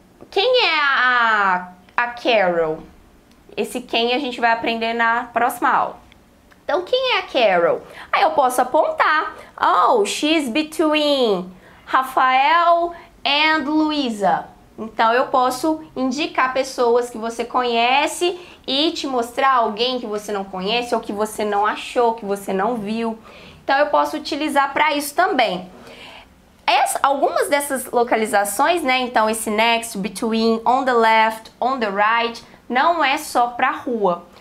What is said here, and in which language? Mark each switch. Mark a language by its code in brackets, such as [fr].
[pt] Quem é a Carol? Esse quem a gente vai aprender na próxima aula. Então, quem é a Carol? Aí eu posso apontar. [en] Oh, she's between Rafael and Luísa. [pt] Então, eu posso indicar pessoas que você conhece e te mostrar alguém que você não conhece ou que você não achou, que você não viu. Então, eu posso utilizar para isso também. Algumas dessas localizações, né? Então, esse next, between, [en] on the left, on the right, [pt] não é só para rua.